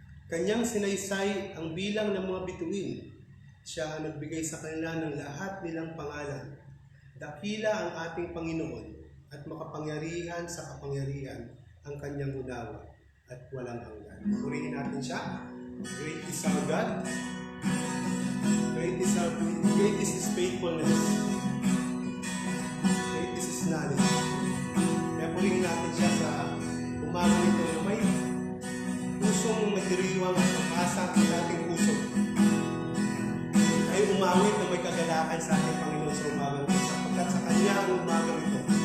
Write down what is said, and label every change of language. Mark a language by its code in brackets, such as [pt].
[tl] Kanyang sinaysay ang bilang ng mga bituin. Siya ang nagbigay sa kanila ng lahat nilang pangalan. Dakila ang ating Panginoon at makapangyarihan sa kapangyarihan ang kanyang unawa at walang hanggan. Purihin natin siya. [en] Great is our God. Great is His faithfulness. Great is His knowledge. [tl] Kaya purihin natin siya sa umagang ito na may pusong nagdiriwang at pag-asa sa ating puso. Ay umawit na may kagalakan sa ating Panginoon sa umagang ito sapagkat sa Kanya ang umagang ito.